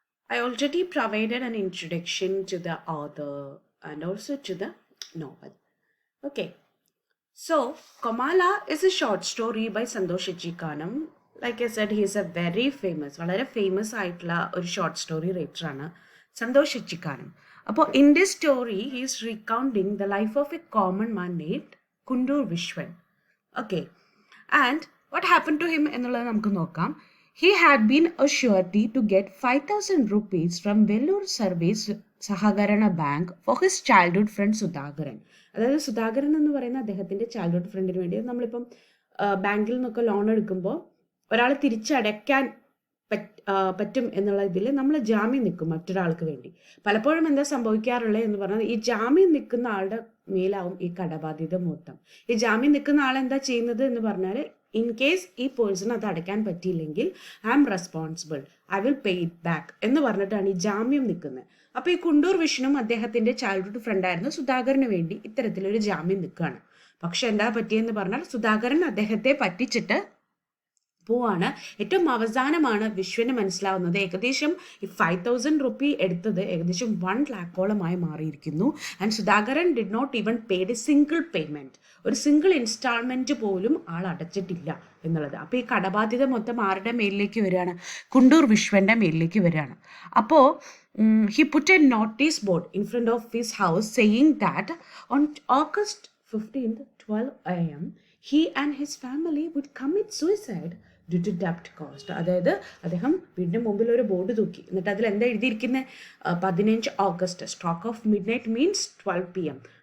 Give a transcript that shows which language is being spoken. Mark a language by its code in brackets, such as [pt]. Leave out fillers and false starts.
[en] I already provided an introduction to the author and also to the novel. Okay, so COMALA is a short story by Santosh Etchikanam. Like I said, he is a very famous, [ml] വളരെ famous ആയിട്ടുള്ള ഒരു short story റൈറ്ററാണ് Santhosh Echikkanam. [en] അപ്പോൾ in this story he is recounting the life of a common man named Kundoor Viswan. Okay, and what happened to him [ml] എന്നുള്ളത് നമുക്ക് നോക്കാം. [en] He had been a surety to get 5,000 rupees from Vellore Service Sahakarana Bank for his childhood friend Sudhakaran. [ml] അതായത് സുധാകരൻ എന്ന് പറയുന്ന അദ്ദേഹത്തിൻ്റെ childhood ഫ്രണ്ടിന് വേണ്ടി നമ്മളിപ്പം ബാങ്കിൽ നിന്നൊക്കെ ലോൺ എടുക്കുമ്പോൾ ഒരാൾ തിരിച്ചടയ്ക്കാൻ പറ്റും എന്നുള്ള ഇതിൽ നമ്മൾ ജാമ്യം നിൽക്കും മറ്റൊരാൾക്ക് വേണ്ടി. പലപ്പോഴും എന്താ സംഭവിക്കാറുള്ളത് എന്ന് പറഞ്ഞാൽ ഈ ജാമ്യം നിൽക്കുന്ന ആളുടെ മേലാവും ഈ കടബാധ്യത മൊത്തം. ഈ ജാമ്യം നിൽക്കുന്ന ആൾ എന്താ ചെയ്യുന്നത് എന്ന് പറഞ്ഞാൽ ഇൻ കേസ് ഈ പേഴ്സൺ അത് അടയ്ക്കാൻ പറ്റിയില്ലെങ്കിൽ [en] I am responsible, I will pay it back [ml] എന്ന് പറഞ്ഞിട്ടാണ് ഈ ജാമ്യം നിൽക്കുന്നത്. അപ്പോൾ ഈ കുണ്ടൂർ വിഷ്ണുവും അദ്ദേഹത്തിൻ്റെ ചൈൽഡ്ഹുഡ് ഫ്രണ്ടായിരുന്ന സുധാകരന് വേണ്ടി ഇത്തരത്തിലൊരു ജാമ്യം നിൽക്കുകയാണ്. പക്ഷെ എന്താ പറ്റിയെന്ന് പറഞ്ഞാൽ സുധാകരൻ അദ്ദേഹത്തെ പറ്റിച്ചിട്ട് പോവാണ്. ഏറ്റവും അവസാനമാണ് വിശ്വന് മനസ്സിലാവുന്നത് ഏകദേശം ഈ 5,000 റുപ്പി എടുത്തത് ഏകദേശം 1 lakhോളമായി മാറിയിരിക്കുന്നു. [en] and Sudhakaran did not even paid a single payment, [ml] ഒരു സിംഗിൾ ഇൻസ്റ്റാൾമെൻറ്റ് പോലും ആൾ അടച്ചിട്ടില്ല എന്നുള്ളത്. അപ്പോൾ ഈ കടബാധ്യത മൊത്തം ആരുടെ മേലിലേക്ക് വരികയാണ്? കുണ്ടൂർ വിശ്വൻ്റെ മേലിലേക്ക് വരികയാണ്. [en] അപ്പോൾ he put a notice board in front of his house saying that on August 15th 12 a.m. he and his family would commit suicide due to debt cost. [ml] അതായത് അദ്ദേഹം വീടിൻ്റെ മുമ്പിൽ ഒരു ബോർഡ് തൂക്കി. എന്നിട്ട് അതിൽ എന്താ എഴുതിയിരിക്കുന്നത്? [en] 15 August stroke of midnight means 12 PM.